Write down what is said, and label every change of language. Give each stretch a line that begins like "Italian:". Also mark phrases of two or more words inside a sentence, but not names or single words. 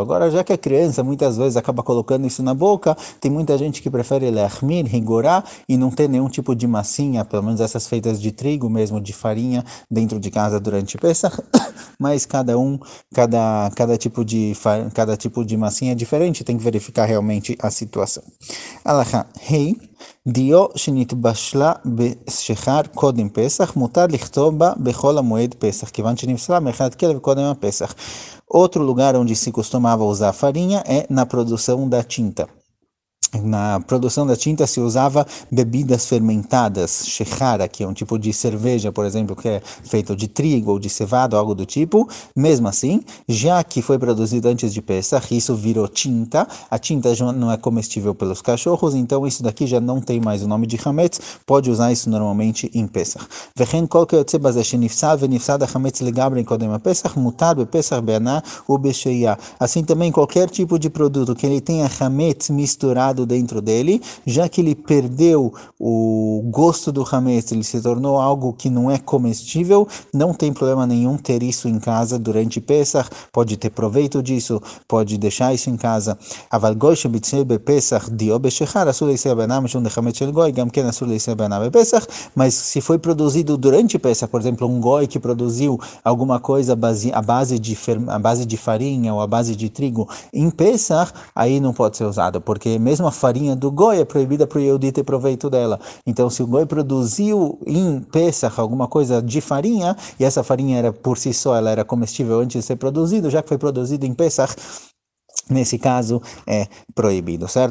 Portuguese: Agora, já que a criança muitas vezes acaba colocando isso na boca, tem muita gente que prefere leachmir, rigorar e não ter nenhum tipo de massinha, pelo menos essas feitas de trigo mesmo, de farinha, dentro de casa durante Pesach, mas cada tipo de massinha é diferente, tem que verificar realmente a situação.
Hebrew: הלכה ה, דיו שנתבשלה בשחר קודם פסח, מותר לכתוב בה בחול המועד פסח, כיוון שנפסלה מאכילת כלב קודם הפסח.
Portuguese: Outro lugar onde se costumava usar farinha é na produção da tinta. Na produção da tinta se usava bebidas fermentadas, shechara, que é um tipo de cerveja, por exemplo, que é feito de trigo ou de cevada, algo do tipo. Mesmo assim, já que foi produzido antes de Pesach, isso virou tinta. A tinta já não é comestível pelos cachorros, então isso daqui já não tem mais o nome de hametz, pode usar isso normalmente em Pesach.
Hebrew: וכן כל כיוצא בזה שנפסל ונפסד החמץ לגמרי קודם הפסח, מותר בפסח בהנאה ובשהייה.
Portuguese: Assim também qualquer tipo de produto que ele tenha hametz misturado dentro dele, já que ele perdeu o gosto do hametz, ele se tornou algo que não é comestível, não tem problema nenhum ter isso em casa durante Pesach, pode ter proveito disso, pode deixar isso em casa.
Hebrew: אבל גוי שביצע בפסח דיו בשחר, אסור להישא בהנאה משום דחמץ של גוי, גם כן אסור להישא בהנאה בפסח,
Portuguese: mas se foi produzido durante Pesach, por exemplo, um goi que produziu alguma coisa à base de farinha ou à base de trigo em Pesach, aí não pode ser usado, porque mesmo a farinha do goi é proibida para o Yehudi ter proveito dela. Então, se o goi produziu em Pesach alguma coisa de farinha, e essa farinha era por si só, ela era comestível antes de ser produzido, já que foi produzido em Pesach, nesse caso é proibido, certo?